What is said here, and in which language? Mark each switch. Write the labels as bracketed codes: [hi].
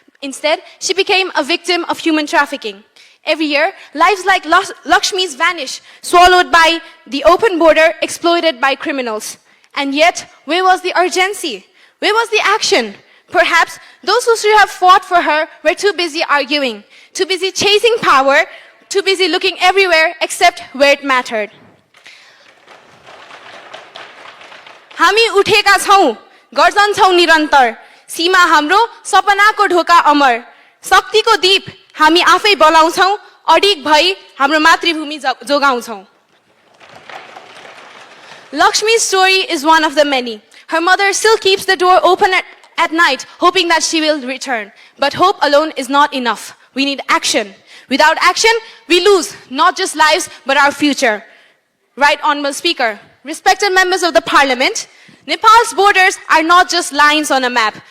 [en] Instead, she became a victim of human trafficking. Every year, lives like Lakshmi's vanish, swallowed by the open border, exploited by criminals. And yet, where was the urgency? Where was the action? Perhaps those who should have fought for her were too busy arguing, too busy chasing power, too busy looking everywhere except where it mattered. [ne] हामी उठेका छौं, गर्जन्छौं निरन्तर, सीमा हाम्रो सपनाको ढोका अमर, शक्तिको दीप हामी आफै बलाउँछौं, अडिग भई हाम्रो मातृभूमि जोगाउँछौं. [en] Lakshmi's story is one of the many. Her mother still keeps the door open at night, hoping that she will return. But hope alone is not enough. We need action. Without action, we lose not just lives, but our future. Right, Honorable Speaker, respected members of the Parliament, Nepal's borders are not just lines on a map.